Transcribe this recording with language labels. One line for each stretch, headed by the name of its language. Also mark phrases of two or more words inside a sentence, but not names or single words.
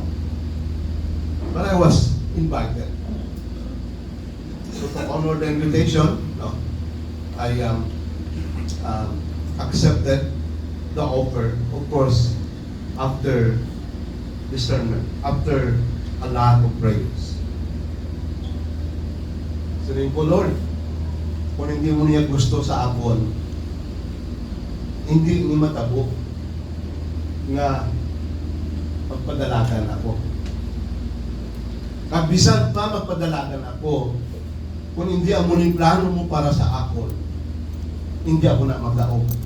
English: But I was invited. So to honor the invitation, I accepted the offer, of course, after discernment, after a lot of prayers.
Hiligaynon: Sabihin ko, Lord, kung hindi mo niya gusto sa akon, hindi ni matabo nga magpadalagan ako. Kabisan pa magpadalagan ako, kung hindi ang muling plano mo para sa akon, hindi ako na magdaog.